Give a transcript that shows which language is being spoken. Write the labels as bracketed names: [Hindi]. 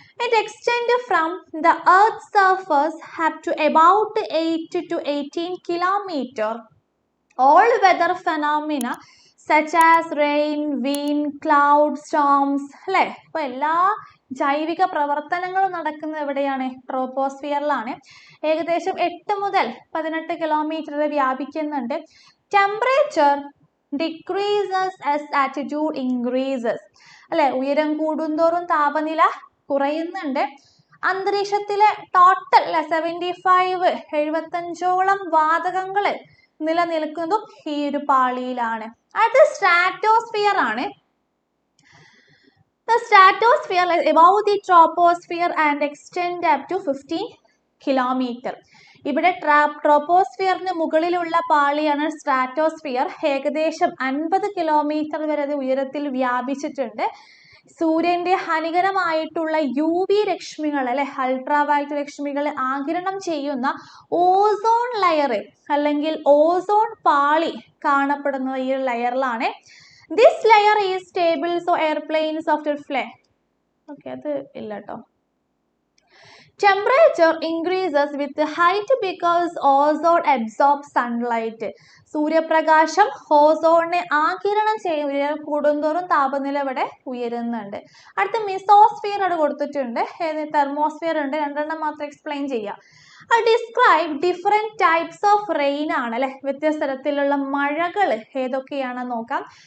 [English] It extends from the Earth's surface up to about 8 to 18 kilometer. All weather phenomena such as rain, wind, cloud, storms [Malayalam] അല്ലെ, അപ്പൊ എല്ലാ ജൈവിക പ്രവർത്തനങ്ങളും നടക്കുന്നത് എവിടെയാണ്? ട്രോപ്പോസ്ഫിയറിലാണ്. ഏകദേശം 8 മുതൽ 18 കിലോമീറ്റർ വരെ വ്യാപിക്കുന്നുണ്ട്. Temperature [English] decreases as altitude increases [Malayalam] അല്ലെ, ഉയരം കൂടുന്തോറും താപനില കുറയുന്നുണ്ട്. അന്തരീക്ഷത്തിലെ ടോട്ടൽ 75-75ഓളം വാതകങ്ങൾ നിലനിൽക്കുന്നതും ഈ ഒരു പാളിയിലാണ്. അടുത്ത സ്ട്രാറ്റോസ്ഫിയർ ആണ്. [English] The stratosphere is above the troposphere and extend up to 15 kilometer. [Malayalam] ഇവിടെ ട്രോപ്പോസ്ഫിയറിന് മുകളിലുള്ള പാളിയാണ് സ്ട്രാറ്റോസ്ഫിയർ. ഏകദേശം 50 കിലോമീറ്റർ വരെ അത് ഉയരത്തിൽ വ്യാപിച്ചിട്ടുണ്ട്. സൂര്യന്റെ ഹാനികരമായിട്ടുള്ള UV രശ്മികൾ അല്ലെ, അൾട്രാവയലറ്റ് രശ്മികൾ ആഗിരണം ചെയ്യുന്ന ഓസോൺ ലെയർ അല്ലെങ്കിൽ ഓസോൺ പാളി കാണപ്പെടുന്നത് ഈ ലെയറിലാണ്. [English] This layer is stable so airplanes often fly. Okay, [Malayalam] അത് ഇല്ല ട്ടോ. [English] Temperature increases with height because ozone absorbs sunlight. [Malayalam] സൂര്യപ്രകാശം ഓസോണിനെ ആഗിരണം ചെയ്യുന്ന കൂടുന്തോറും താപനില ഇവിടെ ഉയരുന്നുണ്ട്. അടുത്ത മെസോസ്ഫിയർ അവിടെ കൊടുത്തിട്ടുണ്ട്. തെർമോസ്ഫിയർ ഉണ്ട്. 2 എണ്ണം മാത്രം എക്സ്പ്ലെയിൻ ചെയ്യാം. [English] describe different types of rain [Malayalam] ആണ് അല്ലെ, വ്യത്യസ്ത തരത്തിലുള്ള മഴകൾ ഏതൊക്കെയാണെന്ന് നോക്കാം.